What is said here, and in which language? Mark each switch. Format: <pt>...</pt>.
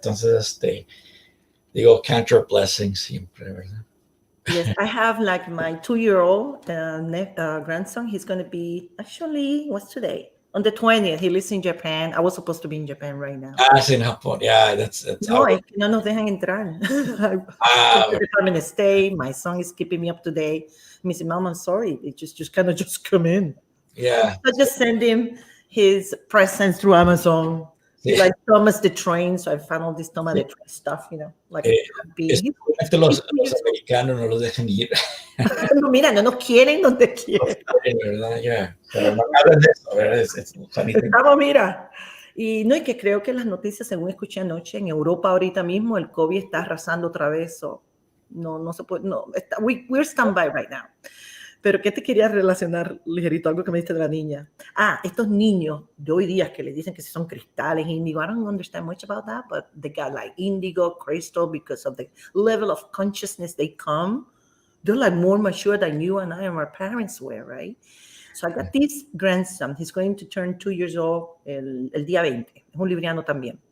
<es>Entonces, digo,</es> <en>count your blessings</en> <es>siempre, ¿verdad?</es> <en>Yes, I have like my 2-year-old grandson. He's going to be, actually, what's today? On the 20th, he lives in Japan. I was supposed to be in Japan right now. In Japón. Yeah, that's</en> <es>no nos dejan entrar. Department of State.</es> <en>My son is keeping me up to date. Me said, Mom, I'm sorry. It just kind of just come in. Yeah. I just send him his presents through Amazon. Yeah. Like Thomas the Train. So I found all this Thomas the Train stuff, like</en> <es>los americanos no los dejan ir. No, mira, no nos quieren donde quieren. ¿Verdad? Yeah. Pero no hablan de eso, ¿verdad? Estamos, mira. Y que creo que las noticias, según escuché anoche, en Europa ahorita mismo el COVID está arrasando otra vez.</es> <en>So</en> <es>no se puede,</es> <en>we're standby right now.</en> <es>Pero ¿qué te quería relacionar ligerito? Algo que me diste de la niña. Estos niños de hoy día que les dicen que si son cristales, índigo.</es> <en>I don't understand much about that, but they got like indigo, crystal, because of the level of consciousness they come. They're like more mature than you and I and our parents were, right? So I got this grandson. He's going to turn 2 years old</en> <es>el día 20. Es un libriano también.</es>